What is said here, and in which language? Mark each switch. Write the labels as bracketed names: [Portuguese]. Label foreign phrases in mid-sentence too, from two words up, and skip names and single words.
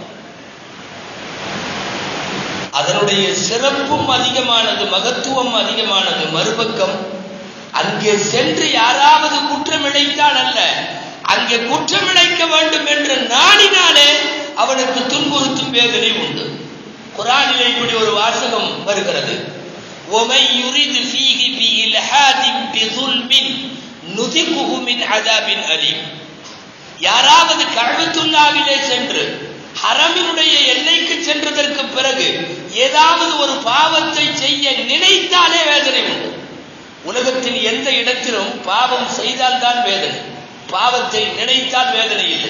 [Tamil] அதனுடைய சிறப்பும் அதிகமானது, மகத்துவம் அதிகமானது. மறுபக்கம் அங்கே சென்று யாராவது குற்றம் இழைத்தால் அல்ல, அங்கே குற்றம் இழைக்க வேண்டும் என்று நாடினாலே அவனுக்கு துன்புறுத்தும் வேதனை உண்டு. குர்ஆனிலே இப்படி ஒரு வாசகம் வருகிறது, [Arabic] وَمَن يُرِدْ فِيهِ بِإِلْحَادٍ بِظُلْمٍ نُذِقْهُ مِنْ عَذَابٍ أَلِيمٍ. [Tamil] யாராவது கஅபத்துல்லாஹ்விலே சென்று ஹரமினுடைய எல்லைக்கு சென்றதற்கு பிறகு ஏதாவது ஒரு பாவத்தை செய்ய நினைத்தாலே வேதனை உண்டு. உலகத்தின் எந்த இடத்திலும் பாவம் செய்தால் தான் வேதனை, பாவத்தை நினைத்தால் வேதனை இல்லை.